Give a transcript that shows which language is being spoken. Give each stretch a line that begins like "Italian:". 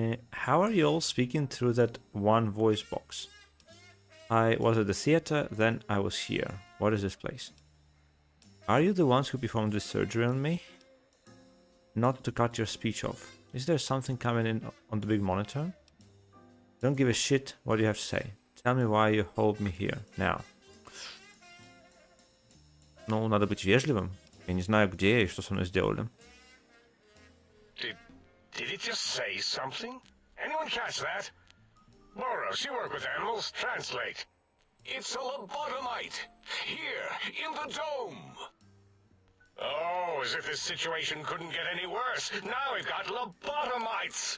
English: How are you all speaking through that one voice box? I was at the theater, then I was here. What is this place? Are you the ones who performed this surgery on me? Not to cut your speech off. Is there something coming in on the big monitor? Don't give a shit what you have to say. Tell me why you hold me here, now.
Russian: Ну, надо быть вежливым. Я не знаю, где я и что со мной сделали.
English: Did it just say something? Anyone catch that? Boros, you work with animals. Translate. It's a lobotomite. Here, in the dome. Oh, as if this situation couldn't get any worse. Now we've got lobotomites.